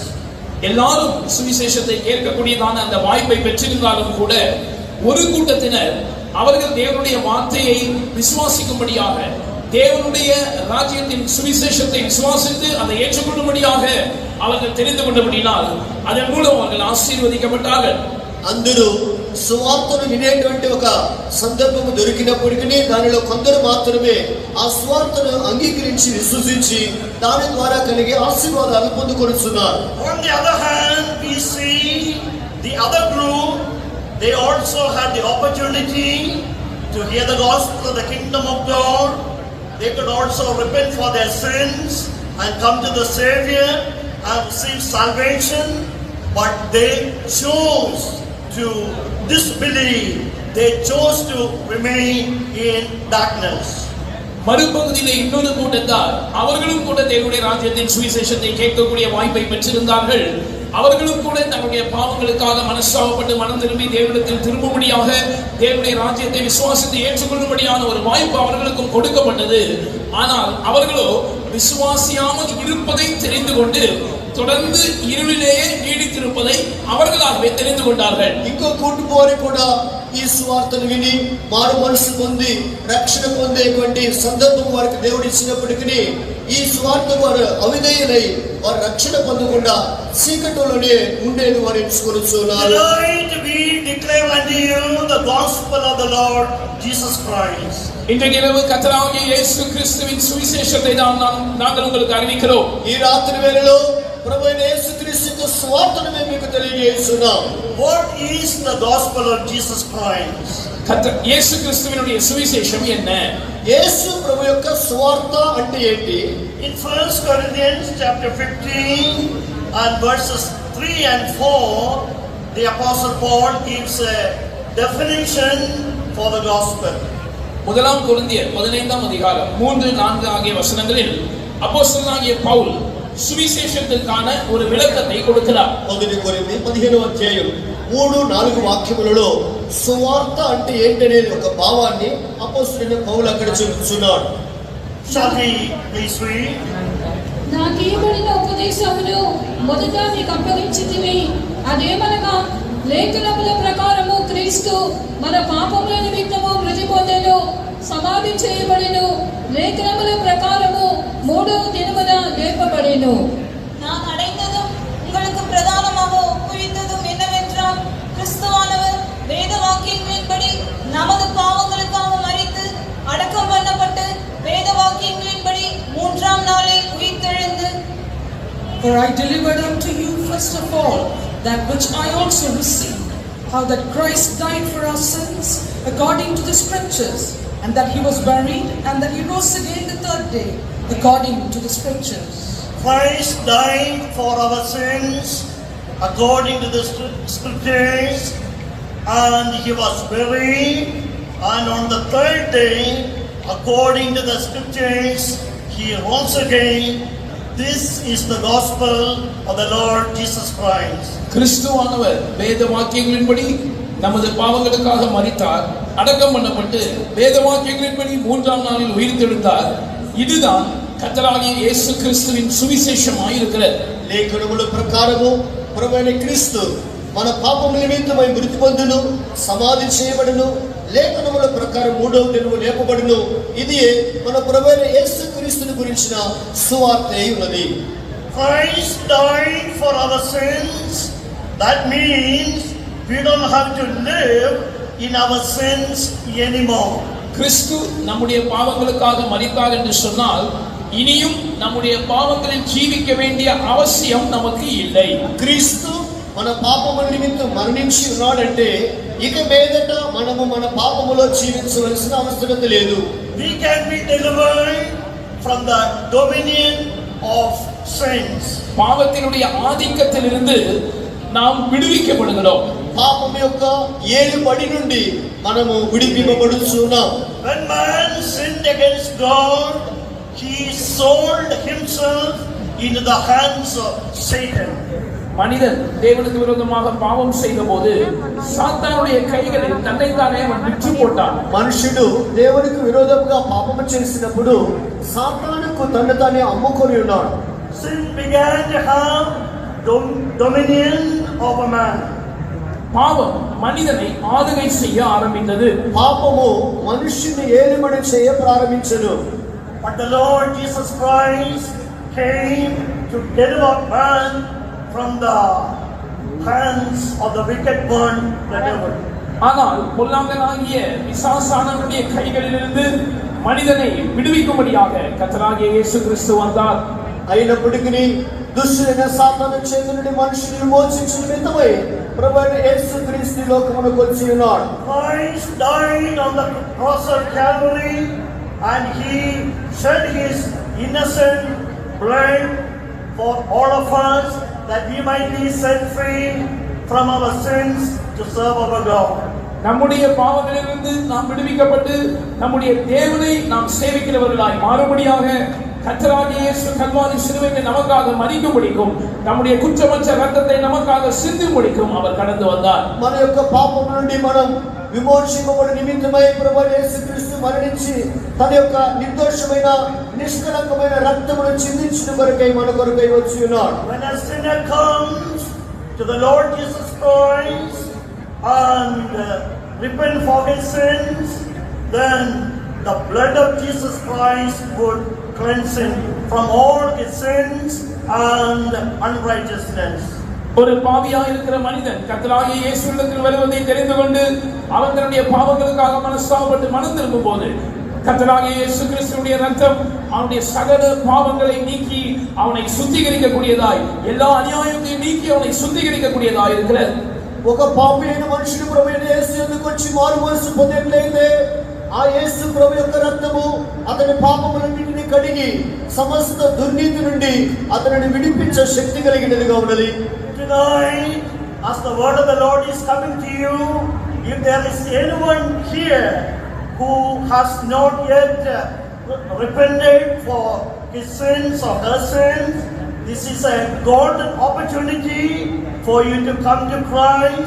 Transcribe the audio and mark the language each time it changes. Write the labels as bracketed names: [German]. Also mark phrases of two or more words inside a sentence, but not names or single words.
[Tamil] எல்லாரும் சுவிசேஷத்தை கேட்கக்கூடியதான அந்த வாய்ப்பை பெற்றிருந்தாலும் கூட ஒரு கூட்டத்தினர் அவர்கள் தேவனுடைய வார்த்தையை விசுவாசிக்கும்படியாக தேவனுடைய ராஜ்யத்தின் சுவிசேஷத்தை விசுவாசித்து அதை ஏற்றுக்கொள்ளும்படியாக அவர்கள் தெரிந்து கொண்டபடினால் அதன் மூலம் அவர்கள் ஆசீர்வதிக்கப்பட்டார்கள். [Telugu] అందరూ సువార్తను వినేటువంటి ఒక సందర్భము దొరికినప్పటికీ దానిలో కొందరు మాత్రమే ఆ సువార్తను అంగీకరించి విశ్వసించి దాని ద్వారా కలిగే ఆశీర్వాదాలు పొందుకొనుచున్నారు. [English] On the other hand, we see the other group, they also had the opportunity to hear the gospel of the kingdom of God. They could also repent for their sins and come to the Savior and receive salvation, but they chose to disbelieve. They chose to remain in darkness. [Tamil] மறுபகுதியிலே இன்னொரு கூட்டத்தார் அவர்களும் கூட தேவனுடைய ராஜ்யத்தின் சுவிசேஷத்தை கேட்கக்கூடிய வாய்ப்பை பெற்றிருந்தார்கள். அவர்களும் கூட தங்களுடைய பாவங்களுக்காக மனஸ்தாபப்பட்டு மனம் திரும்பி தேவனிடத்தில் திரும்பும்படியாக தேவனுடைய ராஜ்யத்தை விசுவாசித்து ஏற்றுக்கொள்ளும்படியான ஒரு வாய்ப்பு அவர்களுக்கும் கொடுக்கப்பட்டது. ஆனால் அவர்களோ விசுவாசியாமல் இருப்பதை தெரிந்து கொண்டு தொடர்ந்து இருளிலேயே நீடித்திருப்பதை அவர்களாகவே தெரிந்து கொண்டார்கள். [Telugu] ఇంకో కూటు వారు కూడా ఈ సువార్తను విని మారు మనసు పొంది రక్షణ పొందేటువంటి సందర్భం వారికి దేవుడు ఇచ్చినప్పటికీ ఈ సువార్త వారు అవిధేయులై వారు రక్షణ పొందకుండా చీకటిలోనే ఉండేది వారు ఎంచుకొనుచున్నారు. [English] Tonight we declare unto you the gospel of the Lord Jesus Christ. [Tamil] இன்றைக்கு இரவு கர்த்தராகிய இயேசு கிறிஸ்துவின் சுவிசேஷத்தை நாங்கள் உங்களுக்கு அறிவிக்கிறோம். [Telugu] ఈ రాత్రి వేళలో ప్రభువైన యేసుక్రీస్తు సువార్తను మేము మీకు తెలియజేస్తున్నాం. [English] What is the gospel of Jesus Christ? [Tamil] இயேசு கிறிஸ்துவினுடைய சுவிசேஷம் என்ன? [Telugu] యేసు ప్రభు యొక్క సువార్త అంటే ఏంటి? [English] In 1 Corinthians chapter 15 and verses 3 and 4, the apostle Paul gives a definition for the gospel. [Tamil] முதலாம் கொரிந்தியர் 15ஆம் அதிகாரம் 3-4 ஆகிய வசனங்களில் அப்போஸ்தலனாகிய பவுல் சுவிசேஷத்திற்கான ஒரு விளக்கத்தை கொடுக்கிறார். [Telugu] 1 కొరింథీ 15వ అధ్యాయం 3-4 వాక్యములలో సువార్త అంటే ఏంటనేది ఒక భావాన్ని అపోస్తలుడైన పౌలు అక్కడ చెబుతున్నాడు. [English] Shall we please read? [Telugu] నాకు ఇవ్వబడిన ఉపదేశమును మొదట మీకు అప్పగించితిని. అదేమనగా లేఖనముల ప్రకారము క్రీస్తు మన పాపముల నిమిత్తము మృతి పొందెను, సమాధి చేయబడెను, లేఖనముల ప్రకారము మూడవ దినమున లేపబడెను. [Tamil] நான் அடைந்ததும் உங்களுக்கு பிரதானமாக ஒப்புவித்ததும் என்னவென்றால் கிறிஸ்துவானவர் வேத வாக்கியங்களின்படி நமது பாவங்களுக்காக மரித்து அடக்கம் பண்ணப்பட்டு வேத வாக்கியங்களின்படி மூன்றாம் நாளில் உயிர்த்தெழுந்து. [English] For I delivered unto you first of all that which I also received, how that Christ died for our sins according to the scriptures, and that he was buried, and that he rose again the third day according to the scriptures. Christ died for our sins according to the scriptures, and he was buried, and on the third day according to the scriptures, he rose again. This is the gospel of the Lord Jesus Christ. [Tamil] கிறிஸ்துவானவர் வேத வாக்கியங்களின்படி நமது பாவங்களுக்காக மரித்தார், அடக்கம் பண்ணப்பட்டு வேத வாக்கியங்களின்படி மூன்றாம் நாளில் உயிர்த்தெழுந்தார். இதுதான் கர்த்தராகிய இயேசு கிறிஸ்துவின் சுவிசேஷமாய் இருக்கிறது. [Telugu] లేఖనముల ప్రకారము ప్రభువైన క్రీస్తు మన పాపముల నిమిత్తమై మృతి పొందును, సమాధి చేయబడును, లేఖనముల ప్రకారం మూడవ దినము లేపబడును. ఇది మన ప్రభువైన యేసు క్రీస్తుని గురించిన సువార్త అయి ఉన్నది. [English] Christ died for our sins. That means we don't have to live in our sins anymore. [Tamil] கிறிஸ்து நம்முடைய பாவங்களுக்காக மரித்தார் என்று சொன்னால் இனியும் நம்முடைய பாவங்களில் ஜீவிக்க வேண்டிய அவசியம் நமக்கு இல்லை. [Telugu] క్రీస్తు మన పాపముల నిమిత్తం మరణించి ఉన్నాడంటే ఇక మీదట మనము మన పాపములో జీవించవలసిన అవసరం లేదు. [English] We can be delivered from the dominion of sins. [Tamil] பாவத்தினுடைய ஆதிக்கத்திலிருந்து நாம் விடுவிக்கப்படுகிறோம். [Telugu] పాపం యొక్క ఏలుబడి నుండి మనము విడిపింపబడుచున్నాం. [English] When man sinned against God, he sold himself into the hands of Satan. [Tamil] மனிதன் தேவனுக்கு விரோதமாக பாவம் செய்த போது சாத்தானுடைய கைகளில் தன்னைத்தானே அவன் விற்று போட்டான். [Telugu] మనుషుడు దేవునికి విరోధంగా పాపము చేసినప్పుడు సాతానుకు తన్ను తానే అమ్ముకొని ఉన్నాడు. [English] Sin began to have dominion over man. [Tamil] பாவம் மனிதனை ஆளுகை செய்ய ஆரம்பித்தது. [Telugu] పాపము మనుష్యుని ఏలుబడి చేయ ప్రారంభించెను. [English] But the Lord Jesus Christ came to deliver man from the hands of the wicked one, the devil. [Tamil] ஆனால் பொல்லாங்கனாகிய பிசாசானவனுடைய கைகளிலிருந்து மனிதனை விடுவிக்கும்படியாக கர்த்தராகிய இயேசு கிறிஸ்து வந்தார். [Telugu] అయినప్పటికీ దుష్టుడైన సాతాను చేతి నుండి మనుషుని విమోచించిన నిమిత్తమై ప్రభువైన యేసు క్రీస్తు లోకమునకు వచ్చి ఉన్నాడు. [English] Christ died on the cross of Calvary and he shed his innocent blood for all of us that we might be set free from our sins to serve our God. [Tamil] நம்முடைய பாவங்களிலிருந்து நாம் விடுவிக்கப்பட்டு நம்முடைய தேவனை நாம் சேவிக்கிறவர்களாய் மாறுபடியாக கர்த்தராகிய இயேசு கல்வாரி சிலுவையில் நமக்காக மரிக்கும்படிக்கும் நம்முடைய குற்றமற்ற இரத்தத்தை நமக்காக சிந்தும்படிக்கும் அவர் கடந்து வந்தார். [Telugu] మన యొక్క పాపం నుండి మనం విమోచింపబడి నిమిత్తమై ప్రభువైన యేసు క్రీస్తు మరణించి తన యొక్క నిర్దోషమైన నిష్కలంకమైన రక్తమును చిందించిన కొరకై మన కొరకై వచ్చి ఉన్నాడు. [English] When a sinner comes to the Lord Jesus Christ and repent for his sins, then the blood of Jesus Christ would cleanse him from all his sins and unrighteousness. [Tamil] ஒரு பாவியா இருக்கிற மனிதன் கர்த்தராகிய இயேசுவிடத்தில் வருவதை தெரிந்து கொண்டு அவன் தன்னுடைய பாவங்களுக்காக மனஸ்தாபப்பட்டு மனம் திரும்பும் போது கர்த்தராகிய இயேசு கிறிஸ்துவினுடைய இரத்தம் அவனுடைய சகல பாவங்களை நீக்கி அவனை சுத்திகரிக்கக்கூடியதாய், எல்லா அநியாயத்தையும் நீக்கி அவனை சுத்திகரிக்கக்கூடியதாய் இருக்கிறது. [Telugu] ఒక పాపి అయిన మనుషుడు ప్రభువైన యేసు యొద్దకు వచ్చి మారు మనసు పొందినట్లయితే ఆ యేసు ప్రభు యొక్క రక్తము అతని పాపములన్నిటిని కడిగి సమస్త దుర్నీతి నుండి అతనిని విడిపించే శక్తి కలిగినదిగా ఉన్నది. [English] Tonight, as the word of the Lord is coming to you, if there is anyone here who has not yet repented for his sins or her sins, this is a golden opportunity for you to come to Christ.